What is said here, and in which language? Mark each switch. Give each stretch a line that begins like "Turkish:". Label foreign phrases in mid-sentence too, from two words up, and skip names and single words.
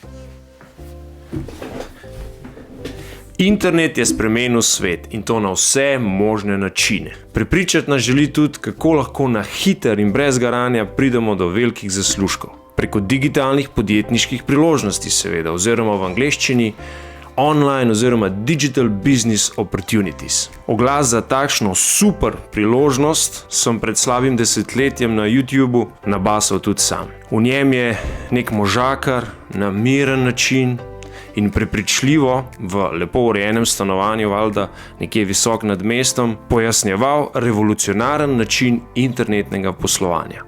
Slovenian: Internet je spremenil svet in to na vse možne načine. Prepričati nas želi tudi, kako lahko na hiter in brez garanja pridemo do velikih zaslužkov. Preko digitalnih podjetniških priložnosti seveda, oziroma v angleščini online oziroma
English: digital business opportunities.
Slovenian: Oglas za takšno super priložnost sem pred slabim desetletjem na YouTubeu nabasal tudi sam. V njem je nek možakar na miren način in prepričljivo v lepo urejenem stanovanju, valjda nekje visok nad mestom, pojasnjeval revolucionaren način internetnega poslovanja.